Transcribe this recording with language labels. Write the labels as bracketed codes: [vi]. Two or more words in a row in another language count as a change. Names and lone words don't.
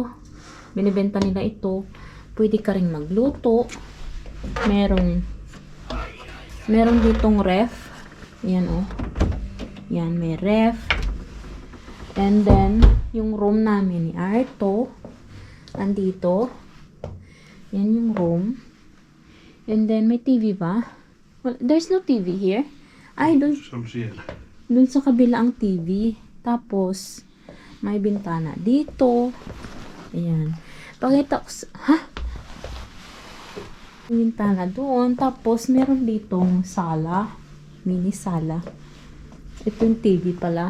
[tl] Binibenta nila ito. Pwede ka rin magluto. Meron ditong ref. Yan, oh. Yan, may ref. [en] And then, [tl] yung room namin ni Arto, andito. Yan yung room. [en] And then, [tl] may TV ba? [en] Well, there's no TV here. [tl] Ay, dun [fi] Se on siellä. [tl] sa kabila ang TV. Tapos, may bintana dito. Ayan. Pakita ko ha? May bintana doon. Tapos, meron ditong sala. Mini sala. Ito yung TV pala.